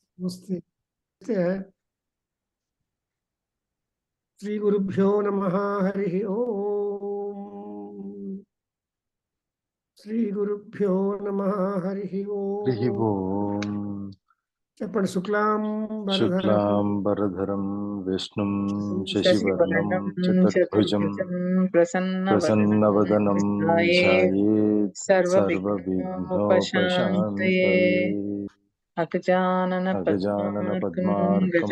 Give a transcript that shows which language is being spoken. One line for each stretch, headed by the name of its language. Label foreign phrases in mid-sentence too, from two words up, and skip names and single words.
Sanskrit: नमस्ते। श्री गुरुभ्यो नमः। हरि ओम। श्री गुरुभ्यो नमः। हरि हरिः ओम। ओम्। చెప్పండి. శుక్లాం వరదరం शुक्लां वरदरं विष्णुं शशिवर्णं शशिवर्णं चतुर्भुजं चतुर्भुजं प्रसन्नवदनं प्रसन्नवदनं ध्यायेत् ध्यायेत् सर्वविघ्नोपशान्तये। सर्वविघ्नोपशान्तये। अगजाननपद्मार्कं अगजाननपद्मार्कं